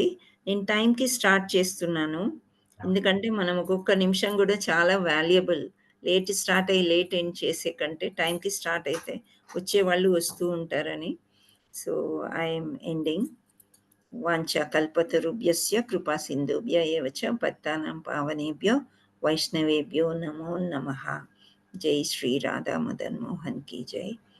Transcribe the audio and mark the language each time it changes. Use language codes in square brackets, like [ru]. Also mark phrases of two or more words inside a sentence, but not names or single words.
[te] నేను టైంకి స్టార్ట్ చేస్తున్నాను, ఎందుకంటే మనం ఒక్కొక్క నిమిషం కూడా చాలా వాల్యుబుల్. లేట్ స్టార్ట్ అయ్యి లేట్ ఎండ్ చేసే కంటే టైంకి స్టార్ట్ అయితే వచ్చే వాళ్ళు వస్తూ ఉంటారని. [en] So I'm ending. [sa] వాంఛా కల్పతరుభ్యస్య కృపా సింధుభ్య ఏవ చ పతితానాం పావనేభ్యో వైష్ణవేభ్యో నమో నమః. [hi] जय श्री राधा मदन मोहन की जय.